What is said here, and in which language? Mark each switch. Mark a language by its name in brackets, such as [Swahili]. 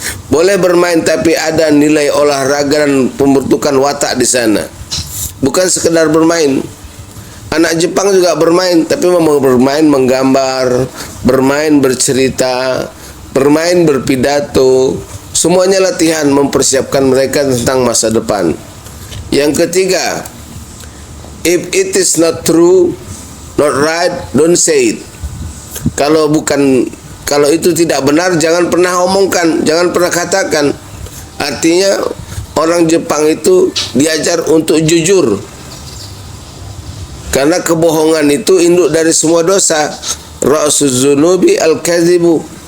[Indonesian] Boleh bermain tapi ada nilai olahraga dan pembentukan watak di sana. Bukan sekedar bermain. Anak Jepang juga bermain, tapi mau bermain menggambar, bermain bercerita, bermain berpidato. Semuanya latihan mempersiapkan mereka tentang masa depan. Yang ketiga, [English] if it is not true, not right, don't say it. [Indonesian] Kalau itu tidak benar, jangan pernah omongkan, jangan pernah katakan. Artinya orang Jepang itu diajar untuk jujur. Karena kebohongan itu induk dari semua dosa. [Arabic] Ra'suz dzunubi al-kadzibu.